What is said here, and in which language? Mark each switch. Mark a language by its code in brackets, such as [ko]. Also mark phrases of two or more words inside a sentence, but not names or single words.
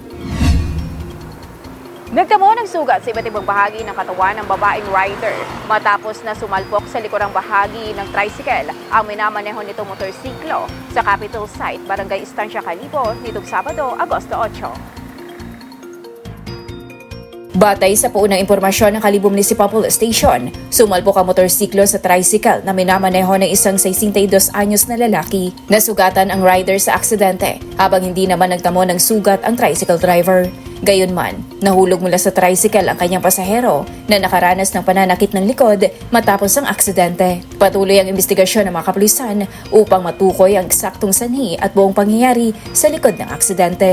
[tl] Nagtamo ng sugat sa iba't ibang bahagi ng katawan ng babaeng rider matapos na sumalpok sa likurang bahagi ng tricycle ang minamaneho nitong motorsiklo sa Capitol Site, Barangay Estancia, Kalibo nitong Sabado, Agosto 8. Batay sa paunang impormasyon ng Kalibo Municipal Police Station, sumalpok ang motorsiklo sa tricycle na minamaneho ng isang 62 anyos na lalaki. Nasugatan ang rider sa aksidente habang hindi naman nagtamo ng sugat ang tricycle driver. Gayunman, nahulog mula sa tricycle ang kanyang pasahero na nakaranas ng pananakit ng likod matapos ang aksidente. Patuloy ang investigasyon ng mga kapulisan upang matukoy ang eksaktong sanhi at buong pangyayari sa likod ng aksidente.